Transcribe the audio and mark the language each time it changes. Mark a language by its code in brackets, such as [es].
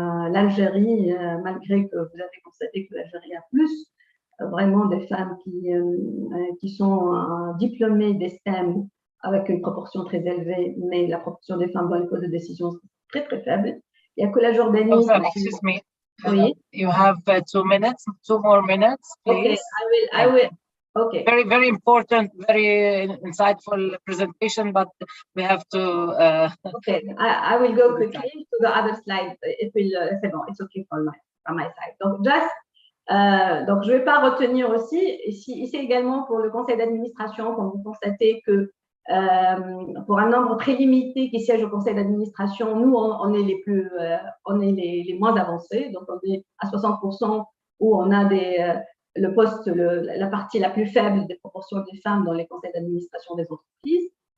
[fr] L'Algérie, malgré que vous avez constaté que l'Algérie a plus vraiment des femmes qui sont diplômées des STEM avec une proportion très élevée, mais la proportion des femmes dans les postes de décision est très, très faible. Il n'y a que la Jordanie. [en] Oh, excuse me. [fr] Oui. [en] You have 2 minutes, 2 more minutes, please. Okay, I will. Okay. Very, very important, very insightful presentation, but we have to. Okay, I will go quickly to the other slide. [fr] C'est bon, [en] it's okay from my side. [fr] Donc, donc je ne vais pas retenir aussi. Ici également pour le conseil d'administration, quand vous constatez que pour un nombre très limité qui siège au conseil d'administration, nous on est les moins avancés, donc on est à 60% où on a le poste, la partie la plus faible des proportions des femmes dans les conseils d'administration des entreprises.